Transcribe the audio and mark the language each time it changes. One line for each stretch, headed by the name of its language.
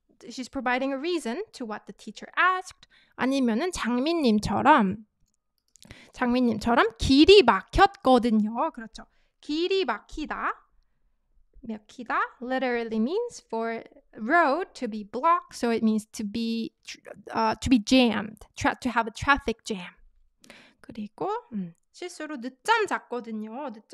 English: She's providing a reason to what the teacher asked.
Korean: 아니면은 장민님처럼 길이 막혔거든요. 그렇죠.
English: 길이 막히다 literally means for road to be blocked, so it means to be jammed, to have a traffic jam.
Korean: 그리고 실수로 늦잠 잤거든요.